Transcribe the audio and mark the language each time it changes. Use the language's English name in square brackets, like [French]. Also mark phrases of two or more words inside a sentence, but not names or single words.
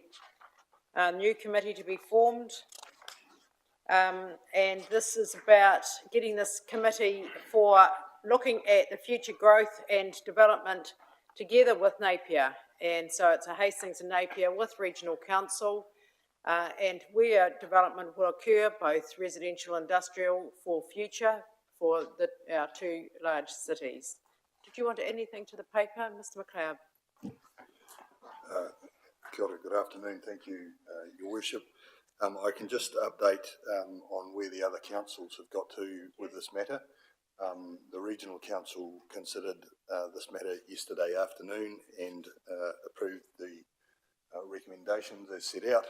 [English] A new committee to be formed, and this is about getting this committee for looking at the future growth and development together with Napier. And so it's a Hastings and Napier with Regional Council, and where development will occur, both residential and industrial, for future for our two large cities. Did you want to add anything to the paper, Mr. McLeod? [Māori] Kia ora, [English] good afternoon. Thank you, Your Worship. I can just update on where the other councils have got to with this matter. The Regional Council considered this matter yesterday afternoon and approved the recommendations as set out.